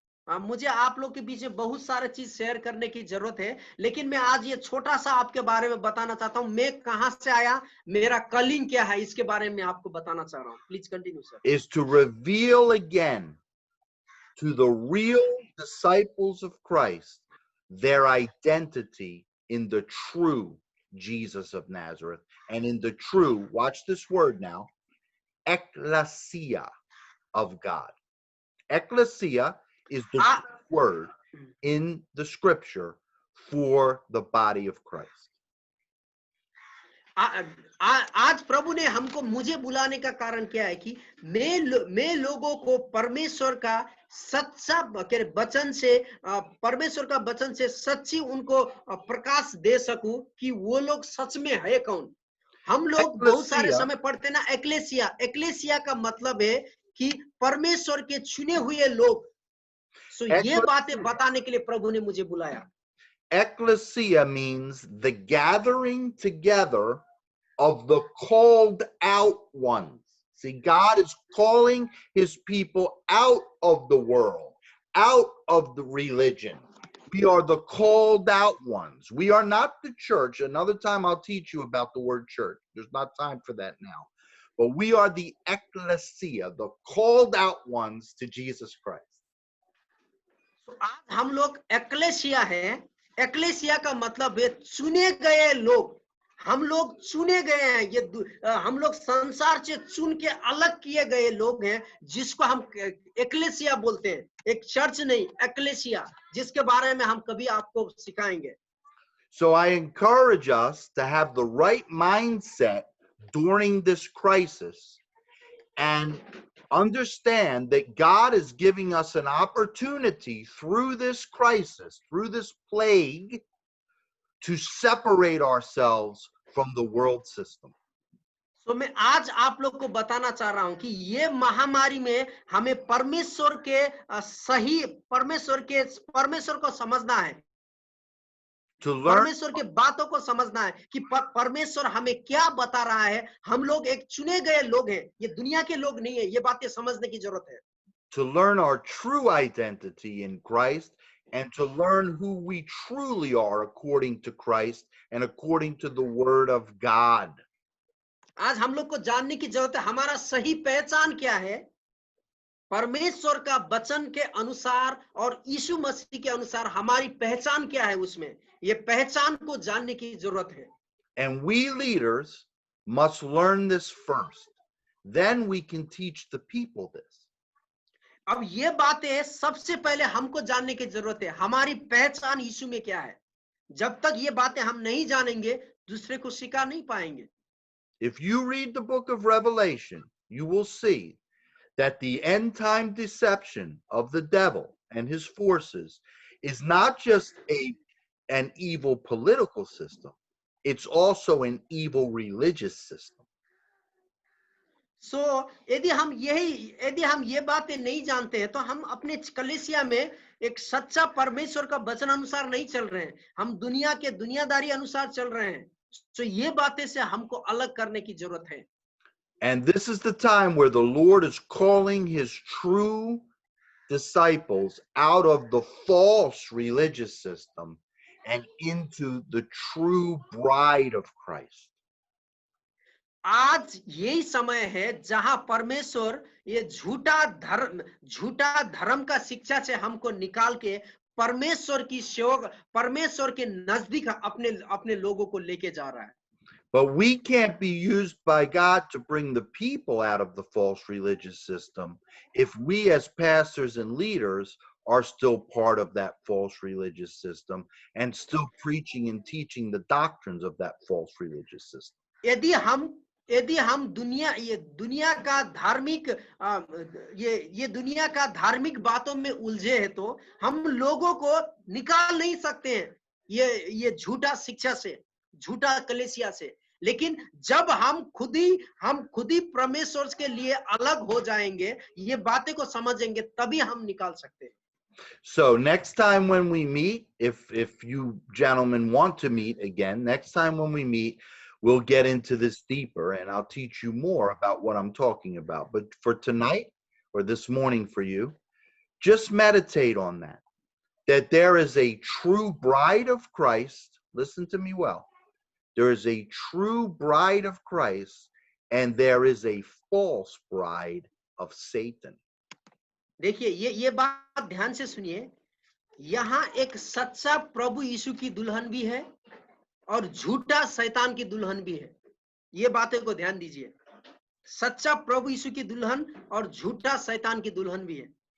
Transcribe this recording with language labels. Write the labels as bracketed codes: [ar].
[hi] मुझे आप लोग के बीच में बहुत सारे चीज शेयर करने की जरूरत है, लेकिन मैं आज ये छोटा सा आपके बारे में बताना चाहता हूँ। मैं कहाँ से आया, मेरा कलिंग क्या है, इसके बारे में आपको बताना चाह रहा हूँ। [en] Please continue sir. is to reveal again to the real disciples of Christ their identity in the true Jesus of Nazareth and in the true, watch this word now, ecclesia of God. Ecclesia is the Ah. word in the scripture for the body of Christ. [hi] आज प्रभु ने हमको, मुझे बुलाने का कारण क्या है कि मैं लोगों को परमेश्वर का सच्चा वचन से, परमेश्वर का वचन से सच्ची उनको प्रकाश दे सकूं कि वो लोग सच में है कौन। हम लोग बहुत सारे समय पढ़ते ना एक्लेसिया, एक्लेसिया का मतलब है कि परमेश्वर के चुने हुए लोग। सो ये बातें बताने के लिए प्रभु ने मुझे बुलाया। [en] Ecclesia means the gathering together of the called out ones. See, God is calling his people out of the world, out of the religion. We are the called out ones. We are not the church. Another time I'll teach you about the word church. There's not time for that now. But we are the ecclesia, the called out ones to Jesus Christ. [hi] आज हम लोग achalasia है। Achalasia का मतलब है चुने गए लोग। हम लोग चुने गए हैं। ये हम लोग संसार से चुन के अलग किए गए लोग हैं, जिसको हम एक्लेसिया बोलते हैं। एक चर्च नहीं, एक्लेसिया, जिसके बारे में हम कभी आपको सिखाएंगे। [en] So I encourage us to have the right mindset during this crisis and understand that God is giving us an opportunity through this crisis, through this plague, to separate ourselves from the world system. [hi] तो मैं आज आप लोग को बताना चाह रहा हूं कि ये महामारी में हमें परमेश्वर के सही परमेश्वर को समझना है, परमेश्वर के बातों को समझना है कि परमेश्वर हमें क्या बता रहा है। हम लोग एक चुने गए लोग हैं, ये दुनिया के लोग नहीं है। ये बातें समझने की जरूरत है। [en] To learn our true identity in Christ and to learn who we truly are according to Christ and according to the word of God. [hi] आज हम लोग को जानने की जरूरत है हमारा सही पहचान क्या है, परमेश्वर का वचन के अनुसार और यीशु मसीह के अनुसार हमारी पहचान क्या है। उसमें ये पहचान को जानने की जरूरत है। [en] And we leaders must learn this first. Then we can teach the people this. [hi] अब ये बातें सबसे पहले हमको जानने की जरूरत है, हमारी पहचान यीशु में क्या है। जब तक ये बातें हम नहीं जानेंगे, दूसरे को सिखा नहीं पाएंगे। [en] If you read the book of Revelation, you will see that the end time deception of the devil and his forces is not just an evil political system, it's also an evil religious system. [hi] So, यदि हम ये बातें नहीं जानते हैं, तो हम अपने कलीसिया में एक सच्चा परमेश्वर का वचन अनुसार नहीं चल रहे हैं, हम दुनिया के दुनियादारी अनुसार चल रहे हैं। तो ये बातें से हमको अलग करने की जरूरत है। [en] And this is the time where the Lord is calling his true disciples out of the false religious system and into the true bride of Christ. [hi] आज यही समय है जहां परमेश्वर ये झूठा धर्म का शिक्षा से हमको निकाल के परमेश्वर की सेवक, परमेश्वर के नजदीक अपने लोगों को लेके जा रहा है। [en] But we can't be used by God to bring the people out of the false religious system if we as pastors and leaders are still part of that false religious system and still preaching and teaching the doctrines of that false religious system. [hi] यदि हम दुनिया का धार्मिक ये दुनिया का धार्मिक बातों में उलझे हैं, तो हम लोगों को निकाल नहीं सकते हैं ये झूठा शिक्षा से, झूठा कलीसिया से। लेकिन जब हम खुद ही परमेश्वर के लिए अलग हो जाएंगे, ये बातें को समझेंगे, तभी हम निकाल सकते हैं। [en] So next time when we meet, if you gentlemen want to meet again, next time when we meet, we'll get into this deeper and I'll teach you more about what I'm talking about. But for tonight, or this morning for you, Just meditate on that. That there is a true bride of Christ. Listen to me well. There is a true bride of Christ, and there is a false bride of Satan. [hi] देखिए ये बात ध्यान से सुनिए, यहाँ एक सच्चा प्रभु यीशु की दुल्हन भी है और झूठा शैतान की दुल्हन भी है। ये बातें को ध्यान दीजिए, सच्चा प्रभु यीशु की दुल्हन और झूठा शैतान की दुल्हन भी है।